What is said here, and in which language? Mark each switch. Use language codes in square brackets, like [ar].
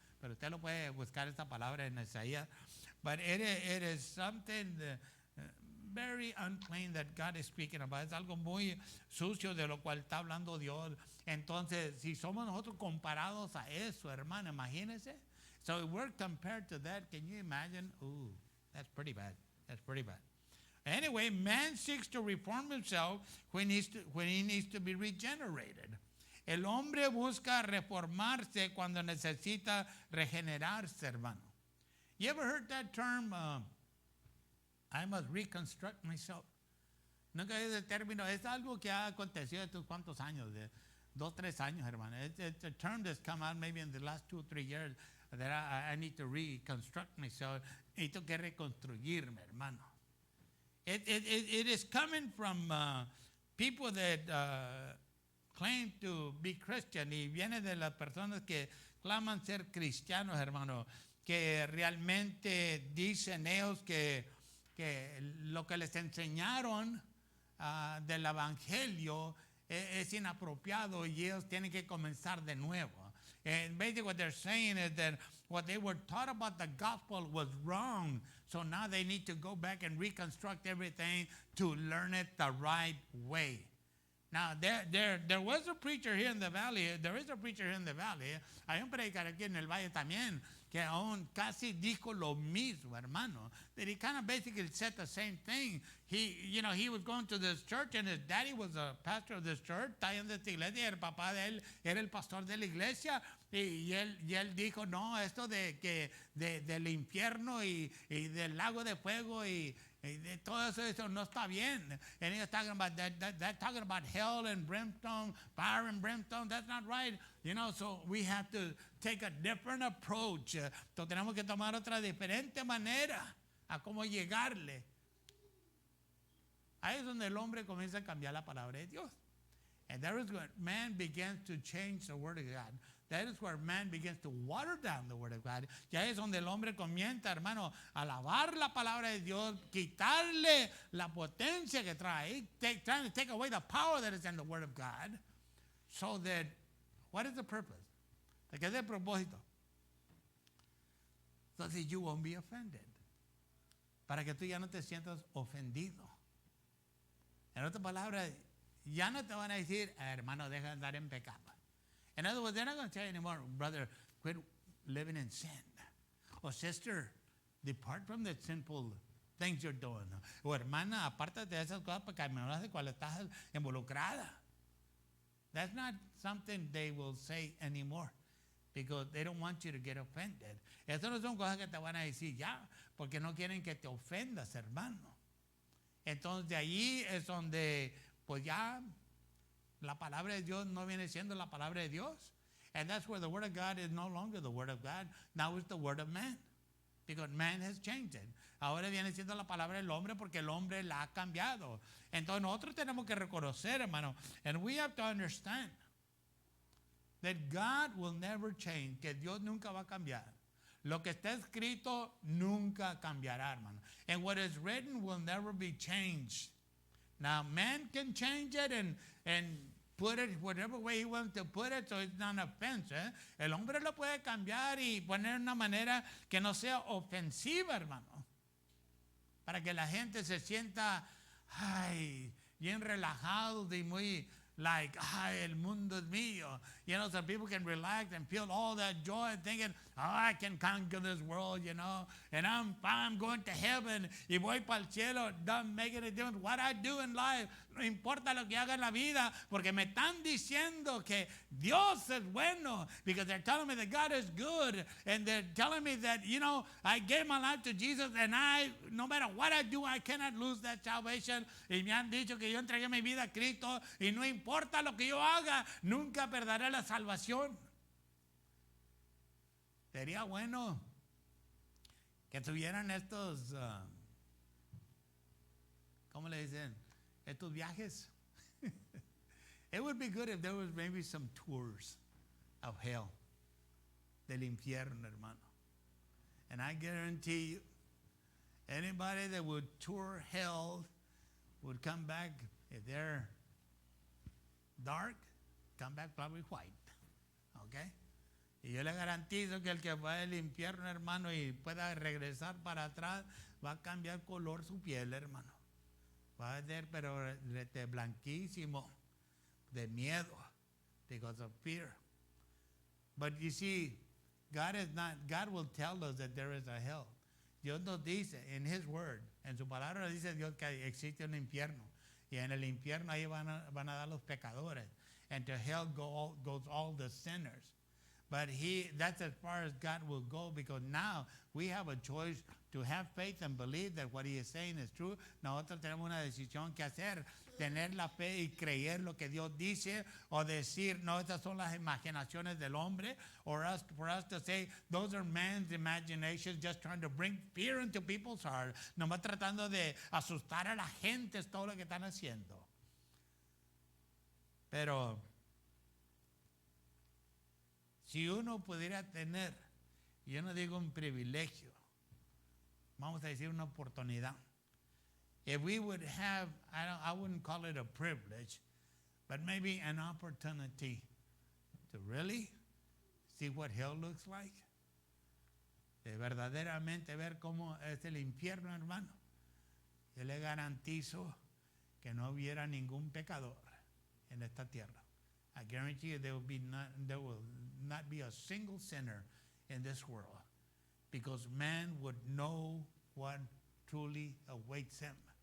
[es] Pero usted lo puede buscar esta palabra en Isaías. [en] But it is something very unclean that God is speaking about. [es] Es algo muy sucio de lo cual está hablando Dios. Entonces, si somos nosotros comparados a eso, hermano, imagínense. [en] So if we're compared to that, can you imagine? Ooh, that's pretty bad. That's pretty bad. Anyway, man seeks to reform himself when he needs to be regenerated. [es] El hombre busca reformarse cuando necesita regenerarse, hermano. [en] You ever heard that term, I must reconstruct myself? [es] Nunca he oído el término. Es algo que ha acontecido estos cuantos años, de 2, 3 años, hermano. [en] It's a term that's come out maybe in the last 2 or 3 years that I need to reconstruct myself. [es] Necesito que reconstruirme, hermano. [en] It is coming from people that claim to be Christian, [es] y viene de las personas que claman ser cristianos, hermano, que realmente dicen ellos que lo que les enseñaron del evangelio es inapropiado y ellos tienen que comenzar de nuevo. [en] And basically what they're saying is that what they were taught about the gospel was wrong. So now they need to go back and reconstruct everything to learn it the right way. Now, there was a preacher here in the valley. There is a preacher here in the valley. [es] Hay un predicador aquí en el valle también que aún casi dijo lo mismo, hermano. [en] That he kind of basically said the same thing. He was going to this church and his daddy was a pastor of this church. [es] Está en esta iglesia y el papá de él era el pastor de la iglesia. Y él dijo, no, esto del infierno y del lago de fuego y todo eso no está bien. [en] And he was talking about that talking about hell and brimstone, fire and brimstone. That's not right. So we have to take a different approach. [es] Entonces tenemos que tomar otra diferente manera a cómo llegarle. Ahí es donde el hombre comienza a cambiar la palabra de Dios. [en] And there is when man begins to change the word of God. That is where man begins to water down the word of God. [es] Ya es donde el hombre comienza, hermano, a alabar la palabra de Dios, quitarle la potencia que trae, [en] trying to take away the power that is in the word of God, so that, what is the purpose? [es] ¿De qué es el propósito? [en] So that you won't be offended. [es] Para que tú ya no te sientas ofendido. En otras palabras, ya no te van a decir, hermano, deja de andar en pecado. [en] In other words, they're not going to tell you anymore, brother, quit living in sin. Or sister, depart from the sinful things you're doing. [es] O hermana, apártate de esas cosas pecaminosas de cuales estás involucrada. [en] That's not something they will say anymore because they don't want you to get offended. [es] Eso no son cosas que te van a decir ya, porque no quieren que te ofendas, hermano. Entonces de ahí es donde, pues ya, la palabra de Dios no viene siendo la palabra de Dios. [en] And that's where the word of God is no longer the word of God. Now it's the word of man. Because man has changed it. [es] Ahora viene siendo la palabra del hombre porque el hombre la ha cambiado. Entonces nosotros tenemos que reconocer, hermano. [en] And we have to understand that God will never change. [es] Que Dios nunca va a cambiar. Lo que está escrito nunca cambiará, hermano. [en] And what is written will never be changed. Now, man can change it and put it whatever way he wants to put it, so it's not an offense. [es] El hombre lo puede cambiar y poner de una manera que no sea ofensiva, hermano. para que la gente se sienta, ay, bien relajado y muy like, ay, el mundo es mío. [en] You know, so people can relax and feel all that joy thinking, oh, I can conquer this world, you know, and I'm going to heaven [es] y voy para el cielo. [en] Don't make any difference what I do in life. [es] No importa lo que haga en la vida, porque me están diciendo que Dios es bueno, [en] because they're telling me that God is good, and they're telling me that, you know, I gave my life to Jesus, and no matter what I do, I cannot lose that salvation. [es] Y me han dicho que yo entregué mi vida a Cristo, y no importa lo que yo haga, nunca perderé la salvación. Sería bueno que tuvieran estos, ¿cómo le dicen? Estos viajes. [en] It would be good if there was maybe some tours of hell, [es] del infierno, hermano. [en] And I guarantee you, anybody that would tour hell would come back, if they're dark, come back probably white. Okay? [es] Y yo le garantizo que el que va al infierno, hermano, y pueda regresar para atrás, va a cambiar color su piel, hermano. Va a ser, pero blanquísimo, de miedo, [en] because of fear. But you see, God will tell us that there is a hell. [es] Dios nos dice en [en] His Word, [es] en su palabra dice Dios que existe un infierno. Y en el infierno ahí van a dar los pecadores. [en] And to hell goes all the sinners. But that's as far as God will go, because now we have a choice to have faith and believe that what He is saying is true. [es] Nosotros tenemos una decisión que hacer, tener la fe y creer lo que Dios dice, o decir, no, estas son las imaginaciones del hombre, [en] or for us to say, those are man's imaginations just trying to bring fear into people's hearts. [es] Nomás tratando de asustar a la gente, es todo lo que están haciendo. Pero si uno pudiera tener, yo no digo un privilegio, vamos a decir una oportunidad. [en] If we would have, I wouldn't call it a privilege, but maybe an opportunity to really see what hell looks like. [es] De verdaderamente ver cómo es el infierno, hermano. Yo le garantizo que no hubiera ningún pecador en esta tierra. [en] I guarantee you there will not be a single sinner in this world, because man would know what truly awaits him.